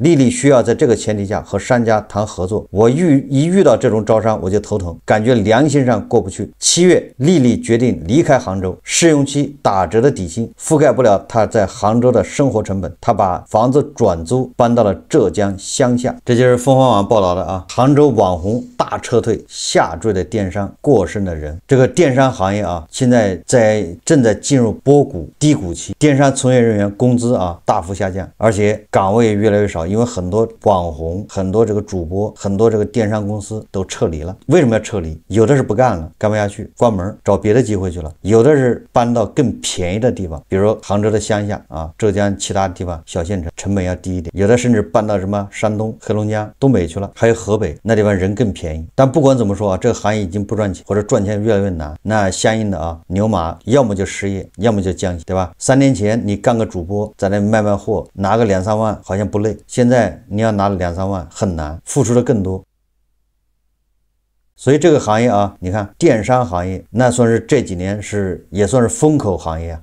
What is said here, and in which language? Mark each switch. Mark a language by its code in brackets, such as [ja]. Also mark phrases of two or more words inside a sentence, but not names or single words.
[zh] 麗麗需要在這個前提下和商家談合作。我一遇到這種招商，我就頭疼，感覺良心上過不去。7月，麗麗決定離開杭州，試用期打折的底薪覆蓋不了她在杭州的生活成本，她把房子轉租搬到了浙江鄉下。這就是鳳凰網報道的啊，杭州網紅大撤退，下墜的電商，過剩的人。這個電商行業啊，現在正在進入波谷低谷期，電商從業人員工資啊大幅下降，而且崗位越来越少，因为很多网红、很多这個主播、很多这個電商公司都撤離了。為什麼要撤離？有的是不幹了，幹不下去，關門找別的機會去了；有的是搬到更便宜的地方，比如說杭州的鄉下啊，浙江其他地方小縣城，成本要低一點；有的甚至搬到什麼山東、黑龍江、東北去了，還有河北那地方人更便宜。但不管怎麼說啊，這個行業已經不賺錢，或者賺錢越來越難，那相應的啊，牛馬要麼就失業，要麼就降薪，對吧？3年前你幹個主播，在那賣貨，拿個2、3萬好像不累，現在你要拿2、3萬很難，付出的更多。所以這個行業啊，你看電商行業那算是這幾年也算是風口行業啊。